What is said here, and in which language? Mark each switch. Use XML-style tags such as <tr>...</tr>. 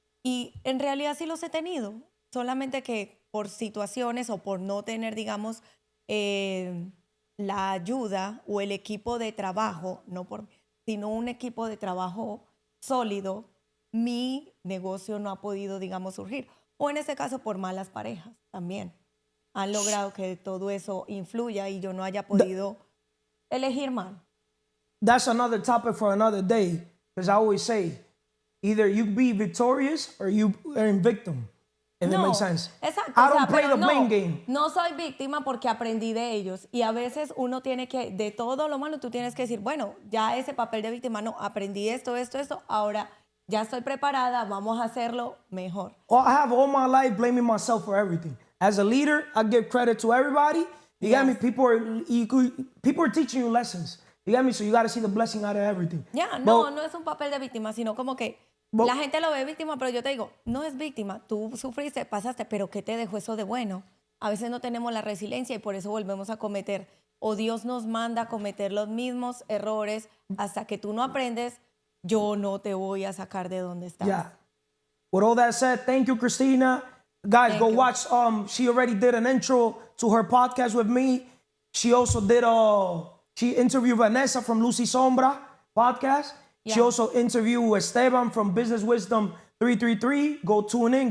<es>Y en realidad sí los he tenido, solamente que por situaciones o por no tener, digamos, la ayuda o el equipo de trabajo, sino un equipo de trabajo sólido, mi negocio no ha podido, digamos, surgir. O en ese caso por malas parejas también. Han logrado que todo eso influya y yo no haya podido elegir mal.</es> <en>That's another topic for another day. Because I always say, either you be victorious or you are in victim. If it makes sense.</en> <es>Exacto.</es> <en>I don't play the blame game.</en> <es>No soy víctima porque aprendí de ellos. Y a veces uno tiene que, de todo lo malo, tú tienes que decir, bueno, ya ese papel de víctima, no, aprendí esto, ahora ya estoy preparada, vamos a hacerlo mejor.</es> <en>Well, I have all my life blaming myself for everything. As a leader, I give credit to everybody. You got me? People are teaching you lessons. You got me? So you got to see the blessing out of everything.</en> <es>No es un papel de víctima, sino como que la gente lo ve víctima, pero yo te digo, no es víctima. Tú sufriste, pasaste, pero ¿qué te dejó eso de bueno? A veces no tenemos la resiliencia y por eso volvemos a cometer, o Dios nos manda a cometer los mismos errores hasta que tú no aprendes. Yo no te voy a sacar de donde estás.</es> <en>Yeah. With all that said, thank you, Cristina. Guys, go watch. She already did an intro to her podcast with me. She also did she interviewed Vanessa from Lucy Sombra podcast. Yeah. She also interviewed Esteban from Business Wisdom 333. Go tune in.</en>